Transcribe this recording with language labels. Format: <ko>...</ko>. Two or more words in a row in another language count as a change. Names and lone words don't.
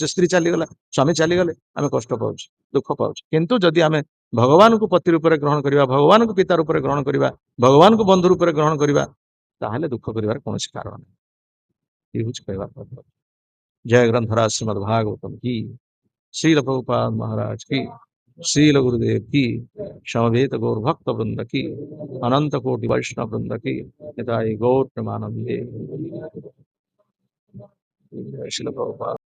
<or>ସ୍ତ୍ରୀ ଚାଲିଗଲା, ସ୍ୱାମୀ ଚାଲିଗଲେ ଆମେ କଷ୍ଟ ପାଉଛୁ, ଦୁଃଖ ପାଉଛୁ। କିନ୍ତୁ ଯଦି ଆମେ ଭଗବାନଙ୍କୁ ପତି ରୂପରେ ଗ୍ରହଣ କରିବା, ଭଗବାନଙ୍କୁ ପିତା ରୂପରେ ଗ୍ରହଣ କରିବା, ଭଗବାନଙ୍କୁ ବନ୍ଧୁ ରୂପରେ ଗ୍ରହଣ କରିବା, ତାହେଲେ ଦୁଃଖ କରିବାର କୌଣସି କାରଣ ନାହିଁ। ଏ ହଉଛି କହିବା କଥା। ଜୟ ଗ୍ରନ୍ଥରାଜ ଶ୍ରୀମଦ୍ ଭାଗବତମ୍ କି,</or> <hi>श्रील प्रभुपाद महाराज की, श्रील गुरुदेव की, समवेत गौर भक्त वृंद की, अनंत कोटि वैष्णव वृंद की, निताई गौर प्रेमानंदे। श्रील प्रभुपाद।</hi>